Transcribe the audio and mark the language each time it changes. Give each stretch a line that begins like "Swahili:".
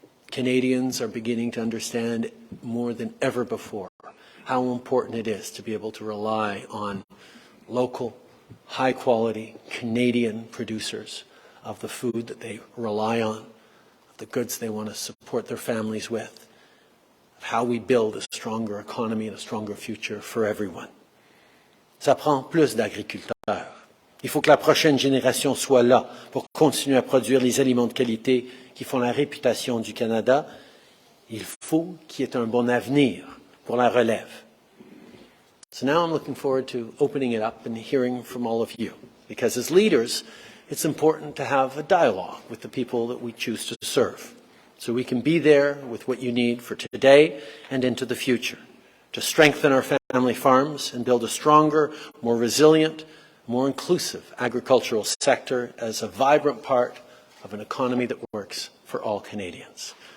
English: Canadians are beginning to understand more than ever before how important it is to be able to rely on local, high-quality Canadian producers of the food that they rely on, of the goods they want to support their families with, of how we build a stronger economy and a stronger future for everyone.
French: Ça prend plus d'agriculteurs. Il faut que la prochaine génération soit là pour continuer à produire les aliments de qualité qui font la réputation du Canada. Il faut qu'il y ait un bon avenir pour la relève.
English: So now I'm looking forward to opening it up and hearing from all of you. Because as leaders, it's important to have a dialogue with the people that we choose to serve. So we can be there with what you need for today and into the future. To strengthen our family farms and build a stronger, more resilient, more inclusive agricultural sector as a vibrant part of an economy that works for all Canadians.